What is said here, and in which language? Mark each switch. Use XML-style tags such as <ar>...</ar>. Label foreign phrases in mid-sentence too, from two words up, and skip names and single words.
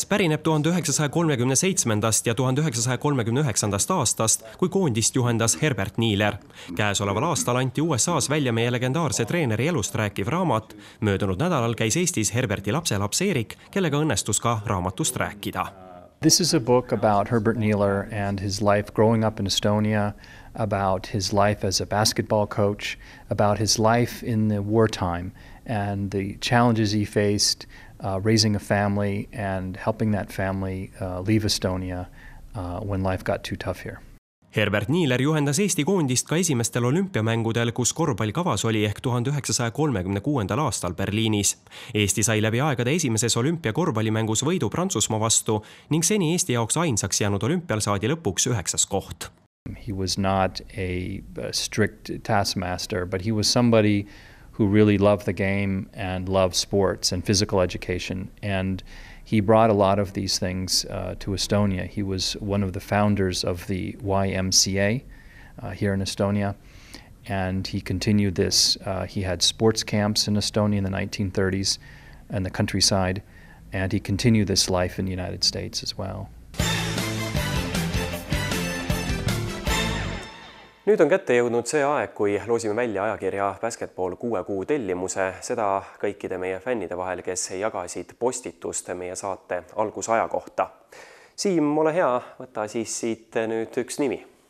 <et>pärineb 1937. ja 1939. aastast, kui koondist juhendas Herbert Niiler. Käesoleval aastal anti USAs välja meie legendaarse treeneri elust rääkiv raamat. Möödunud nädalal käis Eestis Herberti lapselaps Erik, kellega õnnestus ka raamatust rääkida.</et> <en>This is a book about Herbert Niiler and his life growing up in Estonia, about his life as a basketball coach, about his life in the wartime and the challenges he faced raising a family and helping that family leave Estonia when life got too tough here.</en> <et>Herbert Niiler juhendas Eesti koondist ka esimestel olümpiamängudel, kus korvpall kavas oli ehk 1936. aastal Berliinis. Eesti sai läbi aegade esimeses olümpiakorvpallimängus võidu Prantsusmaa vastu ning seni Eesti jaoks ainsaks jäänud olümpial saadi lõpuks 9. koht.</et> <en>He was not a strict taskmaster, but he was somebody who really loved the game and loved sports and physical education. And he brought a lot of these things to Estonia. He was one of the founders of the YMCA here in Estonia. And he continued this. He had sports camps in Estonia in the 1930s and the countryside. And he continued this life in the United States as well.</en> <et>Nüüd on kätte jõudnud see aeg, kui loosime välja ajakirja Basketball 6 kuu tellimuse, seda kõikide meie fännide vahel, kes jagasid postitust meie saate algusaja kohta. Siim, ole hea, võta siis siit nüüd üks nimi.</et>